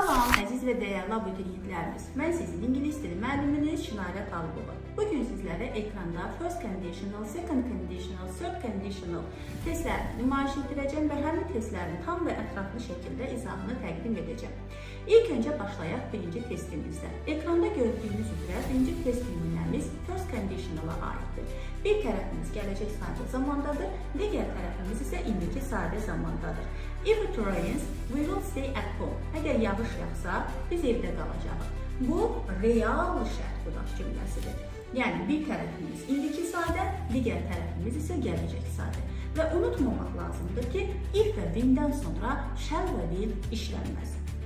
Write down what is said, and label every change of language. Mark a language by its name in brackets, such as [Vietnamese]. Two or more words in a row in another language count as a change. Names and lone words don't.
[Azerbaijani] Salam, əziz və dəyərli abituriyentlərimiz. Mən sizin ingilis dili müəlliminiz Şinarə Talıbova. Bugün sizlərə ekranda [English] first conditional, second conditional, third conditional [Azerbaijani] testlərini nümayiş etdirəcəm və həmin testlərin tam və ətraflı şəkildə izahını təqdim edəcəm. İlk öncə başlayaq birinci testimizdən. Ekranda gördüyünüz üzrə birinci test nümunəmiz [English] first conditionala [Azerbaijani] aiddir. Bir tərəfimiz gələcək sadə zamandadır, digər tərəfimiz isə indiki sadə zamandadır. [English] If it rains, we will stay at home. [Azerbaijani] Əgər yağış yağsa, biz evdə qalacağıq. Bu, real şərt qudaq cümləsidir. Yəni, bir tərəfimiz indiki sadə, digər tərəfimiz isə gələcək sadə. Və unutmamaq lazımdır ki, if və when-dən sonra shall və will işlənməz.